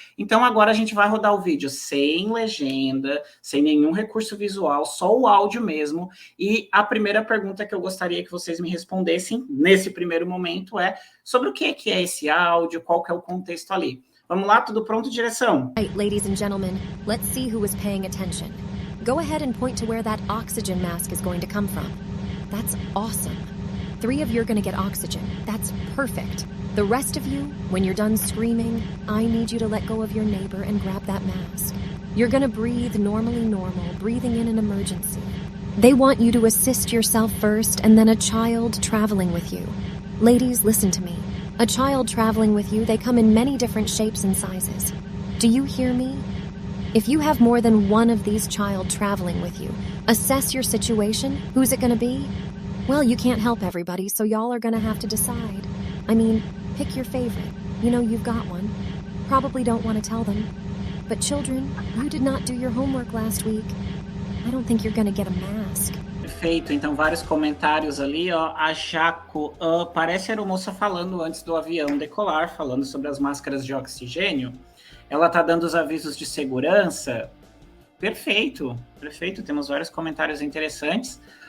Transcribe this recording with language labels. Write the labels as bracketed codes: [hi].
[pt] Então agora a gente vai rodar o vídeo sem legenda, sem nenhum recurso visual, só o áudio mesmo. E a primeira pergunta que eu gostaria que vocês me respondessem nesse primeiro momento é sobre o que é esse áudio, qual que é o contexto ali. Vamos lá, tudo pronto, direção? [en] Right, ladies and gentlemen, let's see who is paying attention. Go ahead and point to where that oxygen mask is going to come from. That's awesome. 3 of you are going to get oxygen. That's perfect. The rest of you, when you're done screaming, I need you to let go of your neighbor and grab that mask. You're gonna breathe normally normal, breathing in an emergency. They want you to assist yourself first and then a child traveling with you. Ladies, listen to me. A child traveling with you, they come in many different shapes and sizes. Do you hear me? If you have more than one of these child traveling with you, assess your situation. Who's it gonna be? Well, you can't help everybody, so y'all are gonna have to decide. I mean, pick your favorite. You know you've got one. Probably don't want to tell them. But children, you did not do your homework last week. I don't think you're gonna get a mask. [pt] Perfeito, então vários comentários ali, ó. A Jaco, parece a aeromoça falando antes do avião decolar, falando sobre as máscaras de oxigênio. Ela tá dando os avisos de segurança. Perfeito, perfeito, temos vários comentários interessantes.